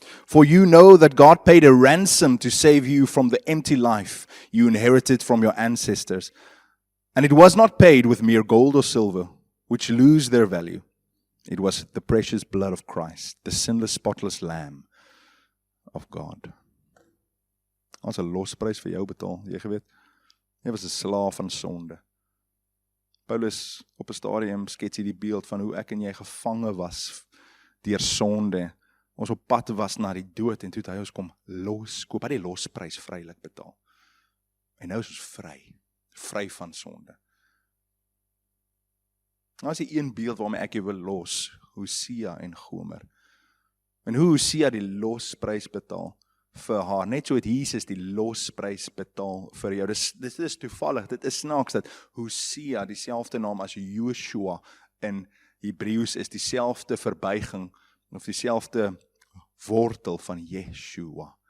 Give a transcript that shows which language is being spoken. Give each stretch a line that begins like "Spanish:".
English: For you know that God paid a ransom to save you from the empty life you inherited from your ancestors. And it was not paid with mere gold or silver, which lose their value. It was the precious blood of Christ, the sinless, spotless Lamb of God.
Afrikaans: Ons 'n losprys vir jou betaal, jy geweet. Jy was 'n slaaf van sonde. Paulus op 'n stadium skets hier die beeld van hoe ek en jy gevange was deur sonde. Ons op pad was na die dood en toe het hy ons kom loskoop, hy die losprys vrylik betaal. En nou is ons vry van sonde. Nou is die een beeld waarmee ek jou wil los, Hosea en Gomer. En hoe Hosea die losprys betaal vir haar, net so het Jesus die losprys betaal vir jou. Dit is toevallig, dit is snaaks dat Hosea dieselfde naam as Joshua in Hebreëus is, dieselfde verbuiging of dieselfde wortel van Yeshua.